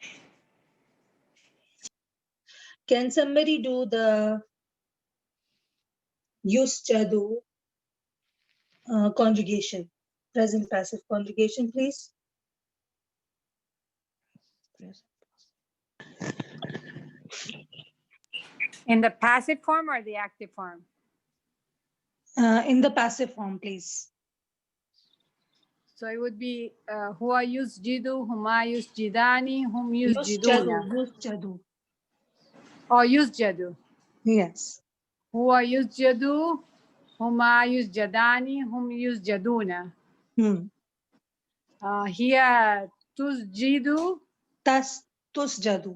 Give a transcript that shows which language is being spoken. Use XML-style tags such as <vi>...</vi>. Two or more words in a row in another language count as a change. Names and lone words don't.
<en>Can somebody do the Yusjadu conjugation, present passive conjugation, please? In the passive form or the active form? In the passive form, please. So it would be</en> <ar>هو يسجد، هما يسجدان، هم</ar> <en>Yusjadu, yusjiduna. Yusjadu. Or yusjadu. Yes.</en> <ar>هو يُسجَدُ، هما يُسجَدانِ، هم يُسجَدونَ.</ar> <en>Here tusjidu, Tusjadu.</en>